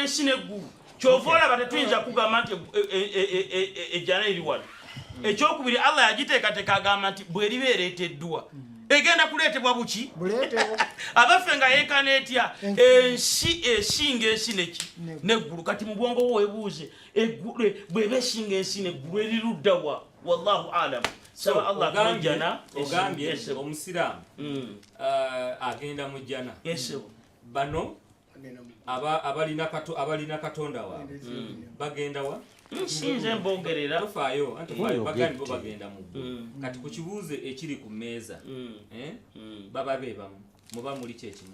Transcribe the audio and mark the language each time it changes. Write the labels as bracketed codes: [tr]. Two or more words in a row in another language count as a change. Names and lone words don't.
[lg] ensi n'eggulu kyova olaba tetuyinza kugamba nti ejjana eri wano ekyokubiri Allah yagiteekateeka agamba nti bw'eriba ereeteddwa egenda kuleetebwa buki abaffe nga yenkana etya ensi esinga ensi n'eggulu kati mu bwongo bwo weebuuze bw'eba esinga ensi n'eggulu eriruddawa [ar] والله أعلم [lg] saba Allah kujjana ogambye omusiraamu agenda mu jjana bano abalina katonda waabwe bagenda wa nsinze mbogerera tofaayo bagandi bo bagenda mu ggulu kati ku kibuuzo ekiri ku mmeeza baba beebamu muba muli kyekimu